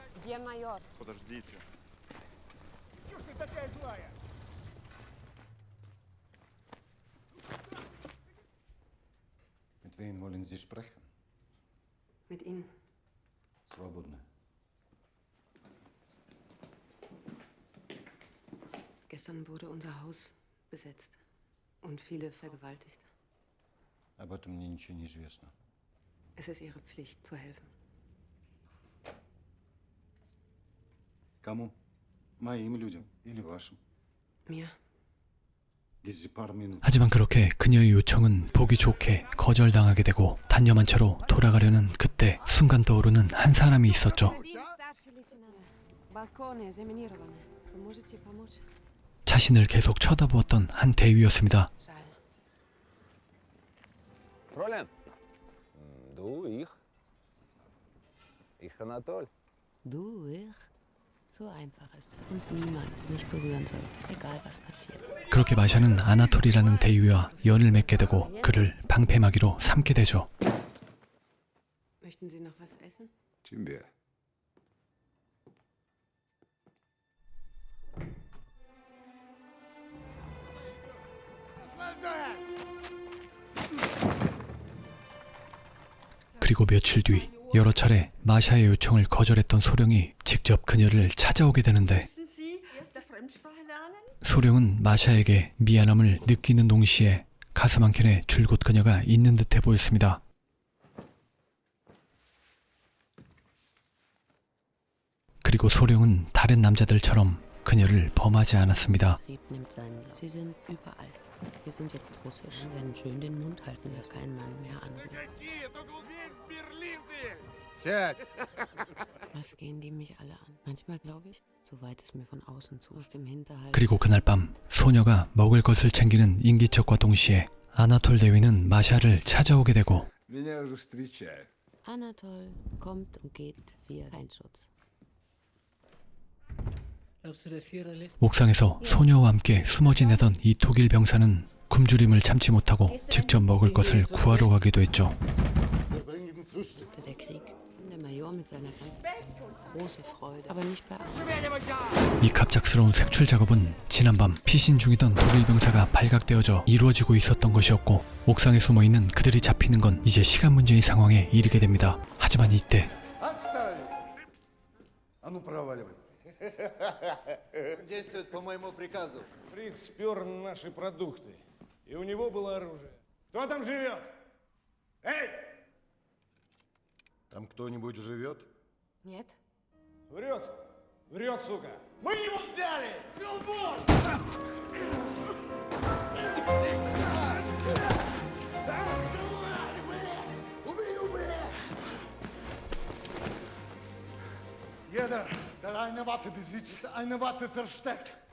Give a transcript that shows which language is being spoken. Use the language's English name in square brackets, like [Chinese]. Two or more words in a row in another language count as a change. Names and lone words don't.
[Russian] Где майор? Подождите. Чё ж ты такая злая? [German] Mit wem wollen Sie sprechen? Mit Ihnen. [Russian] Свободно. [German] Gestern wurde unser Haus besetzt und viele vergewaltigt. [Russian] Об этом мне ничего не известно. [German] Es ist Ihre Pflicht, zu helfen. [Russian] Кому? Моим людям или вашим? [German] Mir? Diese paar Minuten. [Korean] 하지만 그렇게 그녀의 요청은 보기 좋게 거절당하게 되고 단념한 채로 돌아가려는 그때 순간 떠오르는 한 사람이 있었죠. [Russian] Балконы заминированы. Вы можете помочь? [Korean] 자신을 계속 쳐다보았던 한 대위였습니다. [Russian] Жаль. [German] Fräulein. Du, ich. Ich, Anatol. Du, ich? So einfach ist es. Und niemand mich berühren soll, egal was passiert. [Korean] 그렇게 마샤는 아나톨이라는 대위와 연을 맺게 되고 그를 방패막이로 삼게 되죠. [German] Möchten Sie noch was essen? [Russian] Тебе. [Korean] 그리고 며칠 뒤 여러 차례 마샤의 요청을 거절했던 소령이 직접 그녀를 찾아오게 되는데 소령은 마샤에게 미안함을 느끼는 동시에 가슴 한켠에 줄곧 그녀가 있는 듯해 보였습니다. 그리고 소령은 다른 남자들처럼 그녀를 범하지 않았습니다. [German] Trieb nimmt seinen Lauf. Sie sind überall. Wir sind jetzt russisch. Wir werden schön den Mund halten, dass kein Mann mehr anrührt. [Russian] Какие? Тут весь Берлин здесь! Сядь. [German] Was gehen die mich alle an? Manchmal glaube ich, so weit es mir von außen zu, aus dem Hinterhalt. [Korean] 그리고 그날 밤 소녀가 먹을 것을 챙기는 인기척과 동시에 아나톨 대위는 마샤를 찾아오게 되고 [Russian] Меня уже встречают. [German] Anatol kommt und geht wie kein Schutz. [Korean] 옥상에서 소녀와 함께 숨어 지내던 이 독일 병사는 굶주림을 참지 못하고 직접 먹을 것을 구하러 가기도 했죠. [German] Wir bringen Frühstück. Der Krieg. Der Major mit seiner ganzen große Freude, aber nicht bei allen. [Korean] 이 갑작스러운 색출 작업은 지난밤 피신 중이던 독일 병사가 발각되어져 이루어지고 있었던 것이었고 옥상에 숨어있는 그들이 잡히는 건 이제 시간 문제인 상황에 이르게 됩니다. 하지만 이때 [Russian] Отставить! А ну проваливай. Действует по моему приказу. Фриц спер наши продукты. И у него было оружие. Кто там живет? Эй! Там кто-нибудь живет? Нет? Врет! Врет, сука! Мы его взяли! Силбор! [German] Jeder, der eine Waffe besitzt, eine Waffe versteckt.